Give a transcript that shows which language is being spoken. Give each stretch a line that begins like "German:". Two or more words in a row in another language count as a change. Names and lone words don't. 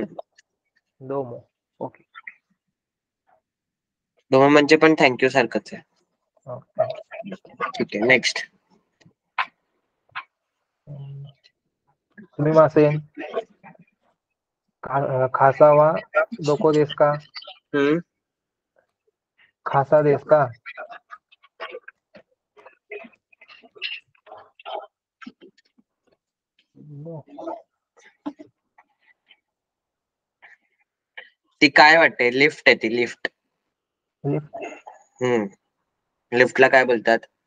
Japanese: दोमो. ओके.
Marathi: दोन म्हणजे पण थँक्यू सारखंच आहे. ओके. ठीक आहे. नेक्स्ट.
Japanese: सुमिमासेन. 傘はどこですか? हम्म 傘ですか? नो.
Marathi: ती काय वाटते? लिफ्ट आहे ती लिफ्ट. लिफ्ट. लिफ्टला काय बोलतात?